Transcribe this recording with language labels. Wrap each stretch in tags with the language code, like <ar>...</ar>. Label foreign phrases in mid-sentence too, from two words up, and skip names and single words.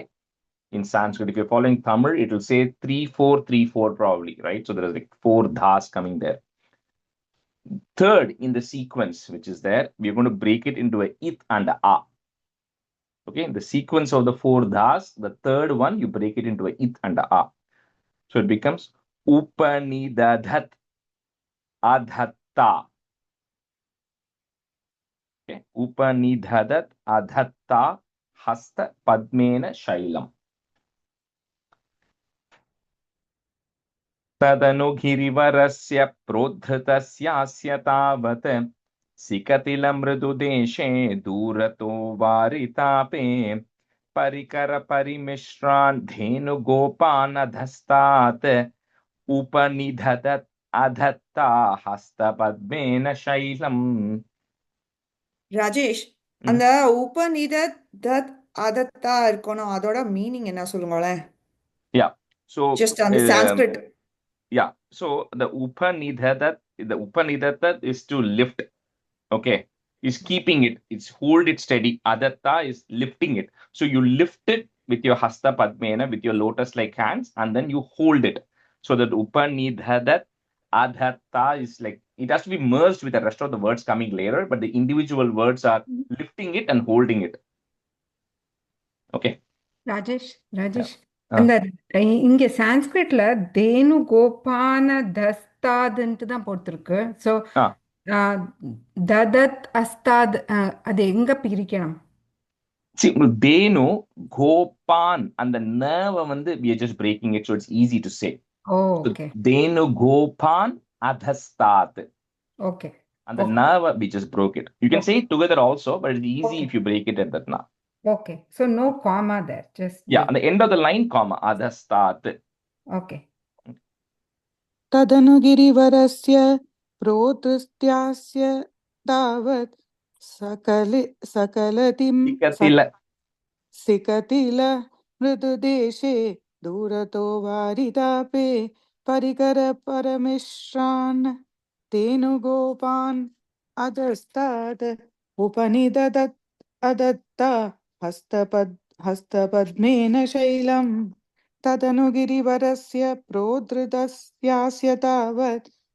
<en>In Sanskrit, if you're following Tamil, it will say 3-4-3-4 probably, right? So there is like 4 dhas coming there. Third in the sequence, which is there, we're going to break it into a it and a a. Okay. In the sequence of the 4 dhas, the third one, you break it into a it and a a. So it becomes</en> <sa>उपनिददत् अधत्त.</sa> <en>Okay.</en> <sa>उपनिददत् अधत्त हस्त पद्मेन शैलम्. तदनु गिरिवरस्य प्रोद्धृतस्य तावत् सिकतिलम् मृदुदेशे दूरतो वारितापे परिकर परिमिश्रान् धेनु गोपानधस्तात् उपनिदधत् अधत्त हस्त पद्मेन शैलम्.</sa> <ta>ராஜேஷ், Mm. அந்த உபநிதத் தத் அதத்தா இருக்கணும், அதோட மீனிங் என்ன சொல்லுங்களேன்?</ta> <en>Yeah. So</en> <ta>ஜஸ்ட் அந்த சான்ஸ்கிரிட்.</ta> <en>yeah. So the Upanidhatat is to lift. Okay. Is keeping it. It's hold it steady. Adatta is lifting it. So you lift it with your</en> <sa>हस्त पद्मेन,</sa> <en>with your lotus-like hands, and then you hold it. So that</en> <sa>उपनिदधत् अधत्त</sa> <en>is like it has to be merged with the rest of the words coming later, but the individual words are lifting it and holding it. Okay.</en> <ta>ராஜேஷ்</ta> <en>Yeah.</en> <ta>ராஜேஷ் அந்த இங்க சான்ஸ்கிரிட்ல தேனு கோபான தஸ்தாதுன்ட்டு தான் போட்டிருக்கு. ஸோ Ah. ததத் அஸ்தாத் அது எங்க பிரிக்கணும்?</ta> <en>See, Denu, Gopan, and the nerve we are just breaking it, so it's easy to say.</en> <ta>ஓ,</ta> <en>So</en> <ta>ஓகே</ta> <sa>धेनु गोपान् अधस्तात्.</sa> <ta>ஓகே</ta> <en>And the Okay. nerve, we just broke it. You can say Okay. it together also, but it's easy Okay. if you break it at that now. Okay. So no comma there, just Yeah, on the end of the line, comma, Adhastat.</en> <ta>ஓகே.</ta> <sa>तदनु गिरिवरस्य प्रोतस्त्यास्य तावत् सकलतिं Sikatila. सिकतिल मृदुदेशे दूरतो वारितापे परिकर परमिश्रान् तेनुगोपान् अधस्तात् उपनिददत् अदत्ता हस्तपद्मेन शैलम् तदनु गिरिवरस्य प्रोद्धृतस्यास्य तावत्</sa>